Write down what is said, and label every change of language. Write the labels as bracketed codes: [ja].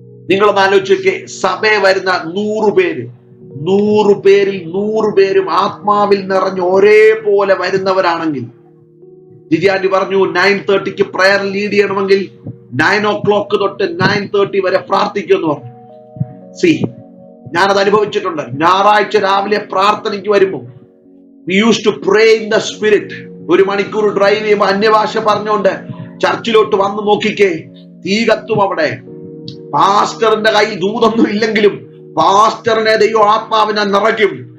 [ml] നിങ്ങളൊന്ന് ആലോചിച്ചേ, സഭയെ വരുന്ന 100 പേര്, 100 പേരിൽ 100 പേരും ആത്മാവിൽ നിറഞ്ഞ് ഒരേപോലെ വരുന്നവരാണെങ്കിൽ, ജിജി പറഞ്ഞു 9:30 പ്രയർ ലീഡ് ചെയ്യണമെങ്കിൽ 9 o'clock തൊട്ട് 9:30 വരെ പ്രാർത്ഥിക്കുമെന്ന് പറഞ്ഞു. ഞാനത് അനുഭവിച്ചിട്ടുണ്ട്. ഞായറാഴ്ച രാവിലെ പ്രാർത്ഥനയ്ക്ക് വരുമ്പോ [en] we used to pray in the spirit. [ml] 1 മണിക്കൂർ ഡ്രൈവ് ചെയ്യുമ്പോ അന്യഭാഷ പറഞ്ഞുകൊണ്ട് ചർച്ചിലോട്ട് വന്ന് നോക്കിക്കേ, തീ കത്തും അവിടെ. പാസ്റ്ററിന്റെ കയ്യിൽ ദൂതൊന്നും ഇല്ലെങ്കിലും പാസ്റ്ററിനെ ദൈവം ആത്മാവിനെ നിറയ്ക്കും.